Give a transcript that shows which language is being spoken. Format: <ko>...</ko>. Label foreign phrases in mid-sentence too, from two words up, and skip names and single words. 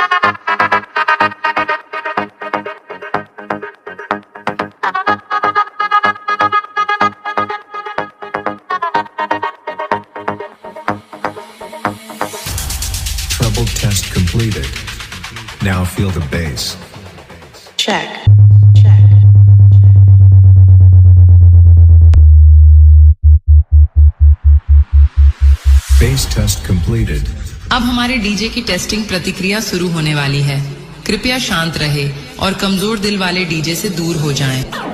<en>Treble test completed. Now feel the bass. Check. Bass test completed.</en> <hi>अब हमारे डीजे की टेस्टिंग प्रतिक्रिया शुरू होने वाली है। कृपया शांत रहे और कमजोर दिल वाले डीजे से दूर हो जाएं।</hi>